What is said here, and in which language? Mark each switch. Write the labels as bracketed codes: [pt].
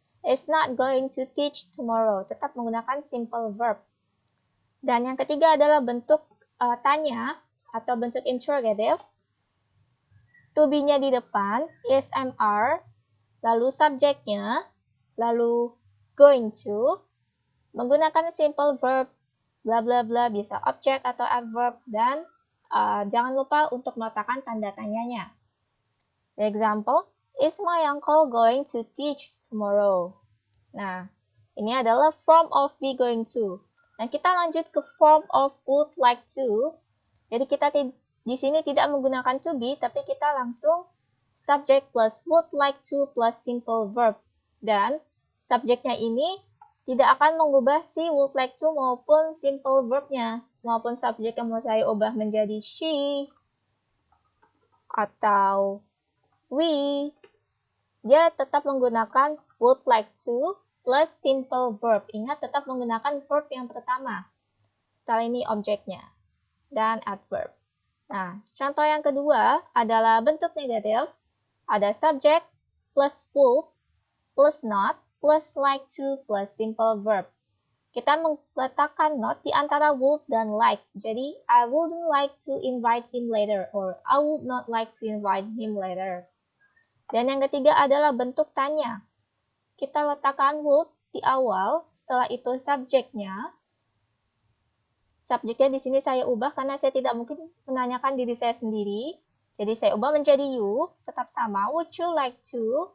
[en] Is not going to teach tomorrow. [id] Tetap menggunakan simple verb. Dan yang ketiga adalah bentuk tanya atau bentuk interrogative. To be-nya di depan, is MR, lalu subjeknya, lalu going to, menggunakan simple verb, bla bla bla, bisa objek atau adverb, dan jangan lupa untuk meletakkan tanda tanyanya. [en] The example, is my uncle going to teach tomorrow? [id] Nah, ini adalah [en] form of be going to. [id] Nah, kita lanjut ke [en] form of would like to. [id] Jadi kita di sini tidak menggunakan to be, tapi kita langsung [en] subject plus would like to plus simple verb. [id] Dan subjeknya ini tidak akan mengubah si would like to maupun simple verbnya. Maupun subjek yang mau saya ubah menjadi she atau we, dia tetap menggunakan [en] would like to plus simple verb. [id] Ingat, tetap menggunakan verb yang pertama. Setelah ini objeknya dan adverb. Nah, contoh yang kedua adalah bentuk negatif. Ada [en] subject plus would plus not plus like to plus simple verb. [id] Kita meletakkan not di antara would dan like. Jadi, [en] I wouldn't like to invite him later or I would not like to invite him later. [id] Dan yang ketiga adalah bentuk tanya. Kita letakkan would di awal, setelah itu subjeknya. Subjeknya di sini saya ubah karena saya tidak mungkin menanyakan diri saya sendiri. Jadi saya ubah menjadi you, tetap sama. [en] Would you like to?